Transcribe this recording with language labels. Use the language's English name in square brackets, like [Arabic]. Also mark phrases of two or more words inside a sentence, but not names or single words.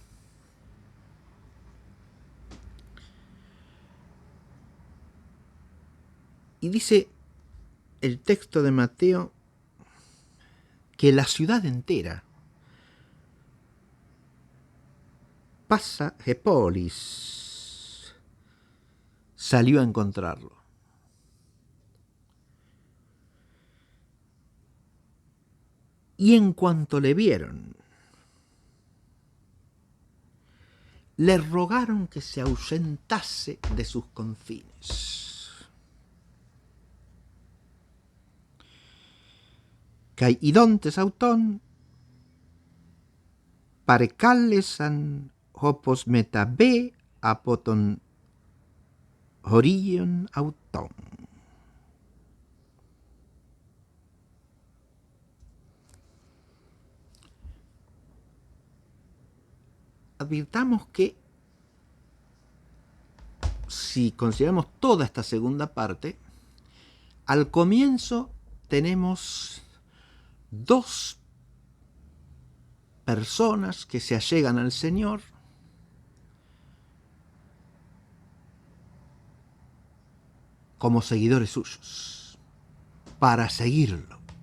[Spanish] Y dice el texto de Mateo que la ciudad entera, [Greek] πᾶσα ἡ πόλις, [Spanish] salió a encontrarlo. Y en cuanto le vieron, le rogaron que se ausentase de sus confines. [Greek] Καὶ ἰδόντες αὐτόν, παρεκάλεσαν ὅπως μεταβῇ ἀπὸ τῶν ὁρίων αὐτῶν. [Spanish] Advirtamos que si consideramos toda esta segunda parte, al comienzo tenemos dos personas que se allegan al Señor como seguidores suyos, para seguirlo.